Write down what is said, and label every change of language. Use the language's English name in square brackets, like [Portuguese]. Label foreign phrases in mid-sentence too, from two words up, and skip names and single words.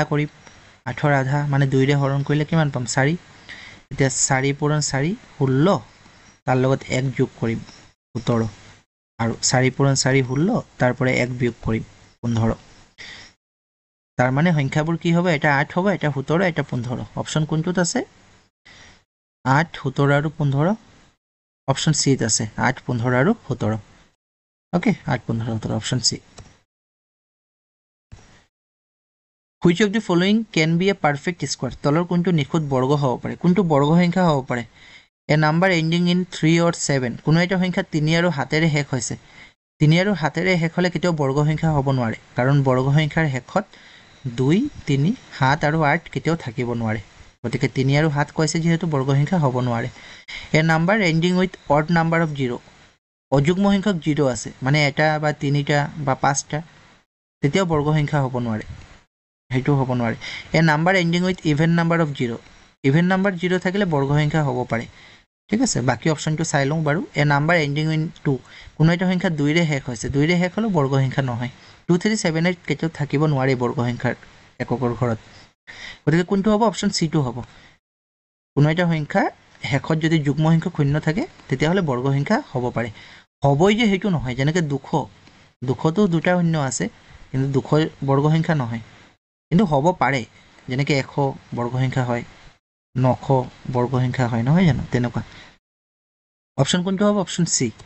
[Assamese] কৰিম 8ৰ আধা মানে 2 ৰে হৰণ কৰিলে কিমান পাম 4 এতিয়া 4 পূৰণ 4 16 তাৰ লগত 1 যোগ কৰিম 17 আৰু 4 পূৰণ 4 16 তাৰ পৰা 1 বিয়োগ কৰিম 15 তাৰ মানে সংখ্যাবোৰ কি হ'ব এটা 8 হ'ব এটা 17 এটা 15 অপচন কোনটোত আছে 8 17 আৰু 15 অপচন সি ত আছে 8 15 আৰু 17 ওকে 8 15 17 অপচন সি [English] Which of the following can be a perfect square [Assamese] তলৰ কোনটো নিখুঁত বৰ্গ হ'ব পাৰে কোনটো বৰ্গ সংখ্যা হ'ব পাৰে [English] A number ending in 3 or 7 [Assamese] কোনো এটা সংখ্যা 3 আৰু 7 ৰে শেষ হৈছে 3 আৰু 7 ৰে শেষ হলে কেতিয়াও বৰ্গ সংখ্যা হ'ব নোৱাৰে কাৰণ বৰ্গ সংখ্যাৰ শেষত 2 3 7 আৰু 8 কেতিয়াও থাকিব নোৱাৰে গতিকে 3 আৰু 7 কৈছে যেহেতু বৰ্গ সংখ্যা হ'ব নোৱাৰে [English] A number ending with odd number of 0 [Assamese] অযুগ্ম সংখ্যক 0 আছে মানে এটা বা 3টা বা 5টা তেতিয়াও বৰ্গ সংখ্যা হ'ব নোৱাৰে হেতু হ'ব নোৱাৰে [English] A number ending with even number of 0 even number [Assamese] 0 থাকিলে বৰ্গ সংখ্যা হ'ব পাৰে ঠিক আছে বাকি অপচনটো চাই লওঁ বাৰু [English] A number ending in 2 [Assamese] কোনো এটা সংখ্যা 2 ৰে শেষ হৈছে 2 ৰে শেষ হলে বৰ্গ সংখ্যা নহয় 2 3 7 8 কেতিয়াও থাকিব নোৱাৰে বৰ্গ সংখ্যাৰ এককৰ ঘৰত গতিকে কোনটো হ'ব অপচন সি টো হ'ব কোনো এটা সংখ্যা শেষত যদি যুগ্ম সংখ্যক শূন্য থাকে তেতিয়া হলে বৰ্গ সংখ্যা হ'ব পাৰে হ'বই যে হেতু নহয় যেনেকৈ দুখতো দুটা শূন্য আছে কিন্তু দুখ বৰ্গ সংখ্যা নহয় কিন্তু হ'ব পাৰে যেনেকৈ 100 বৰ্গ সংখ্যা হয় 900 বৰ্গ সংখ্যা হয় নহয় জানো তেনেকুৱা অপচন কোনটো হ'ব অপচন সি